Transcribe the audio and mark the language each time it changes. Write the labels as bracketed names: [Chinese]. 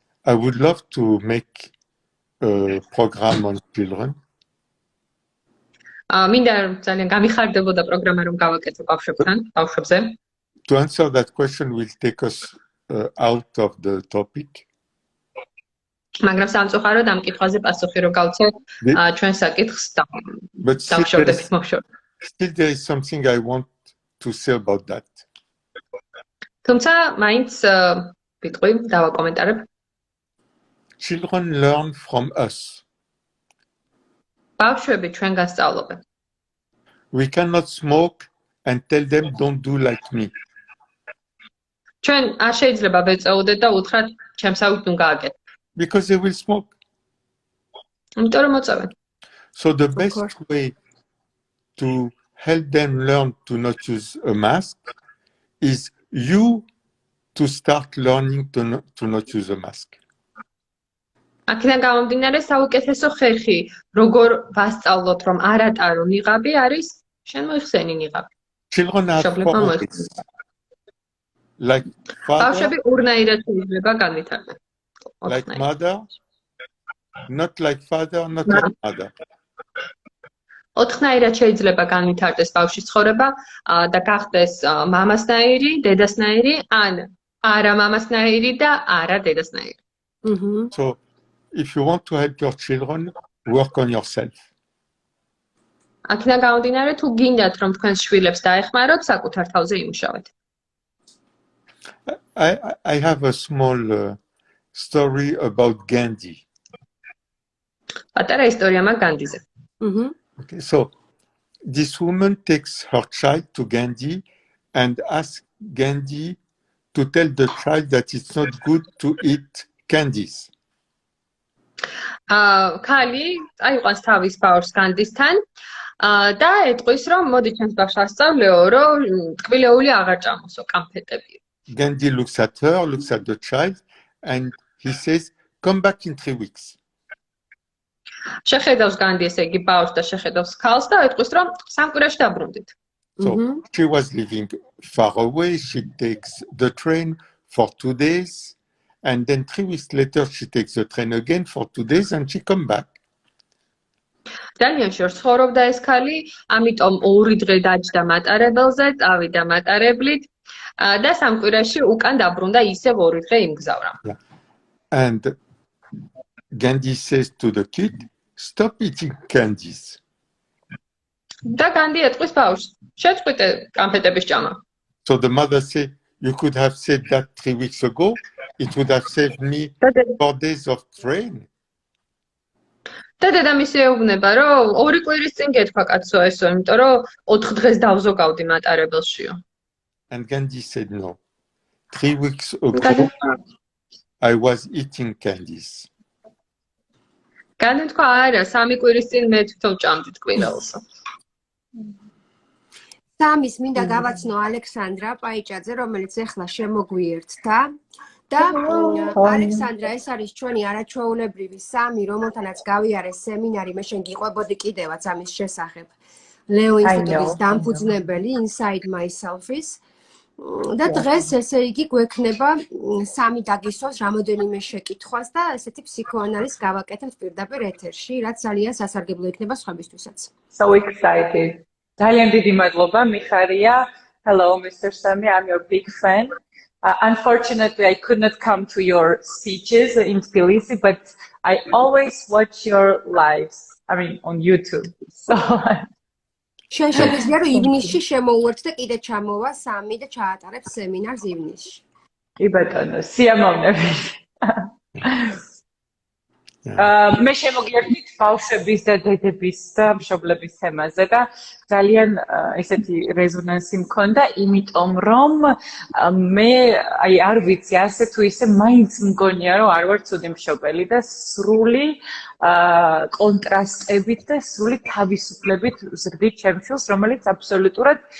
[English] I would love to make a program on children. [Georgian] მინდა ძალიან გამიხარდებოდა პროგრამა რომ გავაკეთო ბავშვებთან, ბავშვებზე. [English] To answer that question will take us out of the topic. [Georgian] მაგრამ სამწუხაროდ ამ კითხვაზე პასუხი რომ გავცეთ ჩვენ საკითხს დავშორდებით მოვშორ. [English] Still there is something I want to say about that. [Georgian] თუმცა მაინც ვიტყვი დავაკომენტარებ. [English] Children learn from us. [Georgian] ბავშვები ჩვენგან სწავლობენ. [English] We cannot smoke and tell them don't do like me. [Georgian] ჩვენ არ შეიძლება ვეწეოდეთ და უთხრათ ჩემსავით ნუ გააკეთე. [English] Because they will smoke. [Georgian] იმიტომ რომ მოწევენ. [English] So the best way to help them learn to not use a mask is you to start learning to not use a mask. [Georgian] აქედან გამომდინარე საუკეთესო ხერხი როგორ ვასწავლოთ რომ არ ატარო ნიღაბი არის შენ მოიხსენი ნიღაბი. [English] Children have [Georgian] მშობლებმა [English] four [Georgian] მოიხსენი. [English] ways. Like father, [Georgian] ბავშვები ორნაირად შეიძლება განვითარდეს. [English] like mother, not like father, not like mother. [Georgian] ოთხნაირად შეიძლება განვითარდეს ბავშვის ცხოვრება და გახდეს მამასნაირი, დედასნაირი, ან არა მამასნაირი და არა დედასნაირი. [English] So if you want to help your children, work on yourself. [Georgian] აქედან გამომდინარე თუ გინდათ რომ თქვენს შვილებს დაეხმაროთ, საკუთარ თავზე იმუშავეთ. [English] I have a small story about Gandhi. [Georgian] პატარა ისტორია მაქვს განდიზე. [English] Okay, so this woman takes her child to Gandhi and asks Gandhi to tell the child that it's not good to eat candies. [Georgian] ქალი წაიყვანს თავის ბავშვს განდისთან და ეტყვის რომ მოდი ჩემს ბავშვს ასწავლეო რომ ტკბილეული აღარ ჭამოსო კამფეტები. [English] Gandhi looks at her, looks at the child, and he says, "Come back in 3 weeks." [Georgian] შეხედავს განდი ესე იგი ბავშვს და შეხედავს ქალს და ეტყვის რომ 3 კვირაში დაბრუნდით. [English] So she was living far away. She takes the train for 2 days, and then 3 weeks later she takes the train again for 2 days, and she come back. [Georgian] დანიაში ცხოვრობდა ეს ქალი, ამიტომ 2 დღე დაჯდა მატარებელზე, წავიდა მატარებლით და 3 კვირაში უკან დაბრუნდა ისევ 2 დღე იმგზავრა. [English] And Gandhi says to the kid, "Stop eating candies." [Georgian] და განდი ეტყვის ბავშვს, შეწყვიტე კამფეტების ჭამა. [English] So the mother said, "You could have said that 3 weeks ago. It would have saved me 4 days of train." [Georgian] და დედამისი ეუბნება, რომ 2 კვირის წინ გეთქვა კაცო ესო, იმიტომ რომ 4 დღეს დავზოგავდი მატარებელშიო. [English] And Gandhi said, "No. 3 weeks ago, I was eating candies." [Georgian] განდი თქვა, არა, 3 კვირის წინ მე თვითონ ჭამდი ტკბილელს. სამის მინდა გავაცნო ალექსანდრა პაიჭაძე, რომელიც ახლა შემოგვიერთდა. და ალექსანდრა, ეს არის ჩვენი არაჩვეულებრივი სამი, რომელთანაც გავიარე სემინარი, მე შენ გიყვებოდი კიდევაც ამის შესახებ. Leo.Institute's დამფუძნებელი Inside Myself-ის. და დღეს ესე იგი გვექნება სამი დაგისვას რამოდენიმე შეკითხვას და ესეთი ფსიქოანალიზს გავაკეთებთ პირდაპირ ეთერში, რაც ძალიან სასარგებლო იქნება სხვებისთვისაც. [English] So excited. [Georgian] ძალიან დიდი მადლობა, მიხარია. [English] Hello, Mr. Sami, I'm your big fan. Unfortunately, I could not come to your speeches in Tbilisi, but I always watch your lives. I mean, on YouTube. So [Georgian] შენ შეგვიძლია რომ ივნისში შემოუვერთ და კიდე ჩამოვა სამი და ჩაატარებ სემინარს ივნისში. კი ბატონო, სიამოვნებით. მე შემოგიერთით ბავშვების და დედების და მშობლების თემაზე და ძალიან ესეთი რეზონანსი მქონდა, იმიტომ რომ მე აი არ ვიცი ასე თუ ისე მაინც მგონია რომ არ ვარ ცუდი მშობელი და სრული კონტრასტებით და სრული თავისუფლებით ზრდით ჩემს შვილს, რომელიც აბსოლუტურად